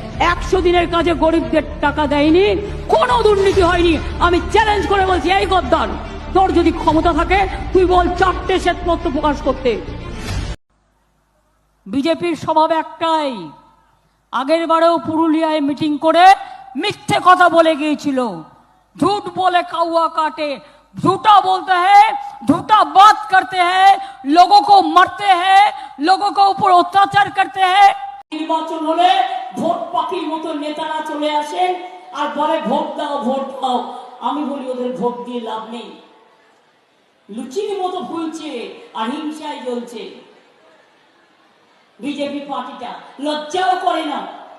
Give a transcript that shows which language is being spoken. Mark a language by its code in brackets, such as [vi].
[bn] 100 দিনের কাজে গরিবদের টাকা দেয়নি, কোনো দুর্নীতি হয়নি। আমি চ্যালেঞ্জ করে বলছি, এই গদ্দার, তোর যদি ক্ষমতা থাকে তুই বল 4টে শ্বেতপত্র প্রকাশ করতে। বিজেপির স্বভাব একটাই, আগের বারেও পুরুলিয়ায় মিটিং করে মিথ্যে কথা বলে গিয়েছিল। [hi] झूठ बोले कौवा काटे, झूठा बोलते हैं, झूठा बात करते हैं, लोगों को मारते हैं, लोगों को ऊपर अत्याचार करते हैं। [bn] নির্বাচন হলে ভোট পাখির মতো নেতারা চলে আসেন আর বলে ভোট দাও ভোট দাও। আমি বলি ওদের ভোট দিয়ে লাভ নেই, লুচির মতো ফুলছে আর হিংসায় জ্বলছে। বিজেপি পার্টিটা লজ্জাও করে না।